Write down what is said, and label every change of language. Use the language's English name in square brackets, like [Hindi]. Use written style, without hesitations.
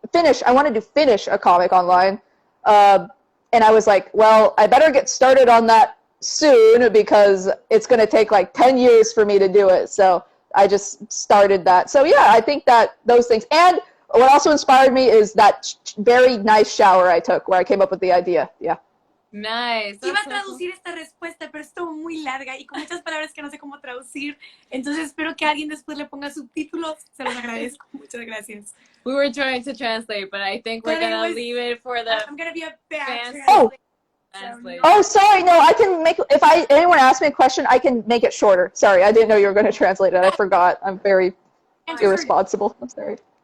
[English] I wanted to finish a comic online. And I was like, well, I better get started on that soon because it's going to take like 10 years for me to do it. So I just started that. So yeah, I think that those things. And what also inspired me is that very nice shower I took where I came up with the idea. Yeah. Nice. [Spanish] Iba a traducir esta respuesta, pero estuvo muy larga y con muchas palabras que no sé cómo traducir. Entonces espero que alguien después le ponga subtítulos. Se los agradezco. Muchas gracias. [English] We were trying to translate, but I think we're gonna leave it for the. I'm gonna be a bad translator. Oh, sorry. No, I can make. If anyone asks me a question, I can make it shorter. Sorry, I didn't know you were going to translate it. I forgot. I'm very irresponsible. I'm sorry.